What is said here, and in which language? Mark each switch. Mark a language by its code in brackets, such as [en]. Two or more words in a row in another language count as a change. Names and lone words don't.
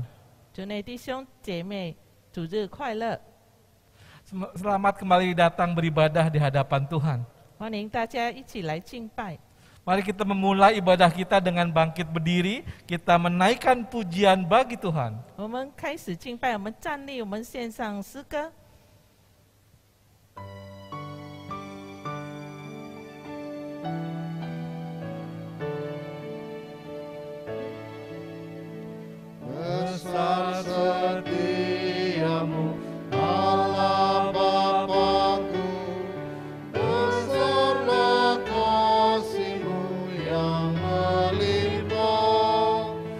[zh] 主内弟兄姐妹，主日快乐！ [id] Selamat kembali datang beribadah di hadapan Tuhan. [zh] 欢迎大家一起来敬拜。 [id] Mari kita memulai ibadah kita dengan bangkit berdiri, kita menaikkan pujian bagi Tuhan. [zh] 我们开始敬拜，我们站立，我们献上诗歌。 [id] Besar setiamu, Allah Bapa-Ku, besarlah kasih-Mu yang melimpah,